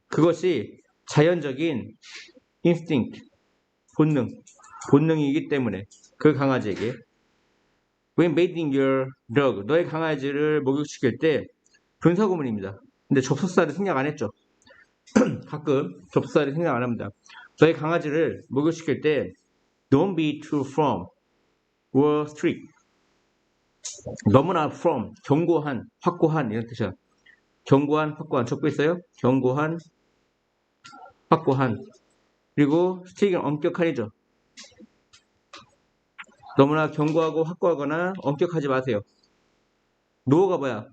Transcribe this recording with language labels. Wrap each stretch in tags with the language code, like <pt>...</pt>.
<ko>그것이 자연적인 instinct, 본능이기 때문에 그 강아지에게</ko> <en>When bathing your dog,</en> <ko>너의 강아지를 목욕시킬 때 분사구문입니다. 근데 접속사를 생략 안 했죠. 가끔 접속사를 생략 안 합니다. 너의 강아지를 목욕시킬 때</ko> <en>Don't be too firm or strict.</en> <ko>너무나 firm, 견고한, 확고한 이런 뜻이야. 견고한, 확고한 적고 있어요. 견고한, 확고한. 그리고 strict은 엄격한이죠. 너무나 견고하고 확고하거나 엄격하지 마세요. no가 뭐야?</ko>